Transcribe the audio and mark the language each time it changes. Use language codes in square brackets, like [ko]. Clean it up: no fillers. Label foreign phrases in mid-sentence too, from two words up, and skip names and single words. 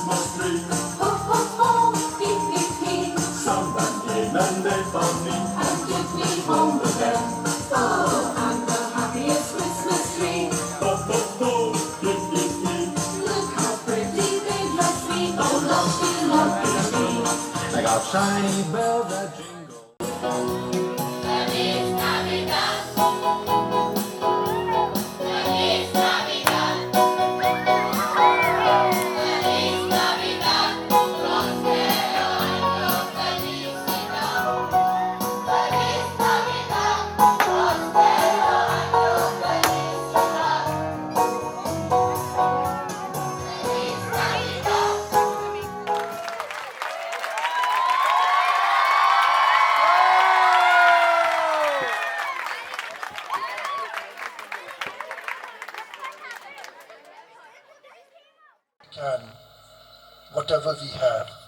[en] tree. Ho, ho, ho, hee, hee, hee. Someone came and they found me and took me home with them. Oh, I'm the happiest Christmas tree. Ho, ho, ho, hee, hee, hee. Look how pretty they dress me. Oh, lucky, lucky me. I got shiny bells that jingle. [es] Feliz Navidad. Feliz Navidad. Feliz Navidad. Prospero año, felicidad. Feliz Navidad. Prospero año, felicidad. Feliz Navidad. [en] Can whatever we have.